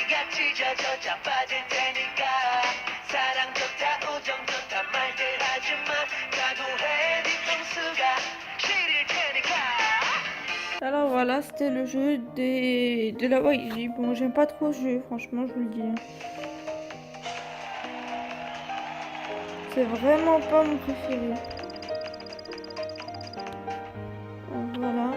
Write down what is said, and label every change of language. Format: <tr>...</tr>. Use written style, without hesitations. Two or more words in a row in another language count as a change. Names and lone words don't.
<ko>찢어져 자빠질 테니까 사랑 좋다 우정 좋다 말들 하지마 각오해 뒤통수가 시릴 테니까.</ko> <fr>Alors voilà, c'était le jeu de la YG. Bon, j'aime pas trop ce jeu, franchement, je vous le dis. C'est vraiment pas mon préféré. Voilà.</fr>